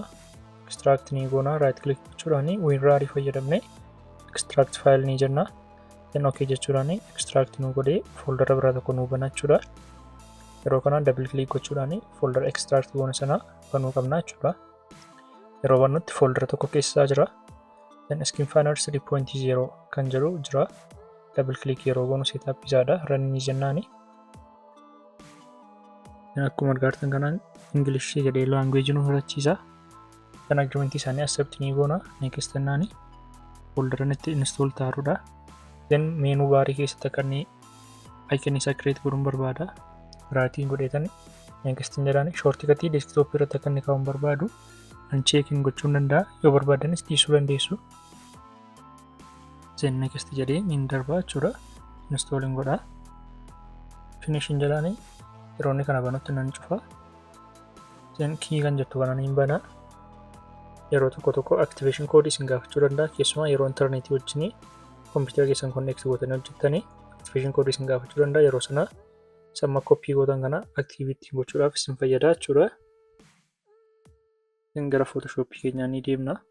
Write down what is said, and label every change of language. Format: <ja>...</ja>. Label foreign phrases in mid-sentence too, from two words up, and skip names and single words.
<om>Extract ni goona</om> <en>right click</en> <om>gochuudhaan WinRAR fayyadamne</om> <en>extract file</en> <om>ni jenna.</om> <en>Then okay</en> <om>jechuudhaan extract nu godhee folder biraa tokko nu banachuudha. Yeroo kana</om> <en>double click</en> <om>gochuudhaan</om> <en>folder extract</en> <om>goona sana banuu qabna jechuudha. Yeroo banutti folder tokko keessa jira. Then skin faanarii 3.0 kan jedhu jira.</om> <en>Double click</en> <om>yeroo goonu setup isaadha run ni jennaani. Akkuma argitan kanaan English jedhee language nu fudhachiisa. Kan agreement isaanii accept ni goona next jennaani folder itti install taarudha. Then</om> <en>menu bar</en> <om>keessatti akka inni icon isa create godhuun barbaada. Right godheetani next jedhaani</om> <en>shortcut desktop</en> <om>irratti akka inni kaa'uun barbaadu unchecking gochuun danda'a. Yoo barbaadanis dhiisuu dandeessu. Then next jedhee ni darba jechuudha. Installing godha. Finishing jedhaani yeroo inni kana banutti nan cufa. Then key kan jettu kana ni bana. Yeroo tokko</om> <en>activation code</en> <om>isin gaafachuu danda'a. Keessumaa yeroo internetii wajjin kompiitara keessan connect gootanii hojjettanii</om> <en>activation code</en> <om>isin gaafachuu danda'a. Yeroo sana samma copy gootan kana activity gochuudhaaf isin fayyada jechuudha. Isin gara Photoshop keenyaa ni deemna.</om>